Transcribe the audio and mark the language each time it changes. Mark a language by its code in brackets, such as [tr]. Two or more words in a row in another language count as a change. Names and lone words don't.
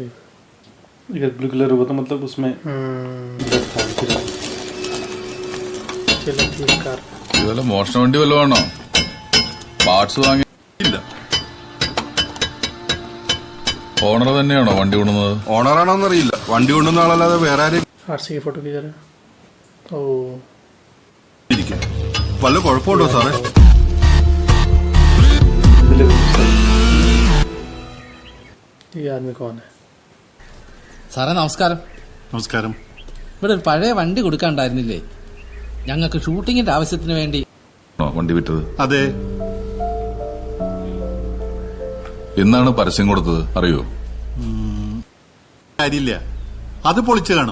[hi] अगर ब्लू कलर हुआ तो मतलब उसमें ब्लड था। चलो ठीक कार [ml] ഇതുവല്ല മോഷണ വണ്ടി വല്ലതും ആണോ? പാർട്സ് വാങ്ങിയില്ല. ഓണർ തന്നെയാണോ വണ്ടി കൊണ്ടുവന്നത്? ഓണറാണോന്നറിയില്ല, വണ്ടി കൊണ്ടുവന്ന ആളല്ലാതെ വേറെ ആരും [hi] आरसी की फोटो खींच रहा है। ओ [ml] ഇരിക്കും. വല്ല കുഴപ്പമുണ്ടോ സാറേ? [hi] ये आदमी कौन है? [ml] സാറേ നമസ്കാരം. നമസ്കാരം. ഇവിടെ ഒരു പഴയ വണ്ടി കൊടുക്കാണ്ടായിരുന്നില്ലേ? ഞങ്ങൾക്ക് ഷൂട്ടിങ്ങിന്റെ ആവശ്യത്തിന് വേണ്ടി. വണ്ടി വിറ്റത്? അതെ. എന്നാണ് പരസ്യം കൊടുത്തത് അറിയോ? കാര്യമില്ല, അത് പൊളിച്ചു കാണും.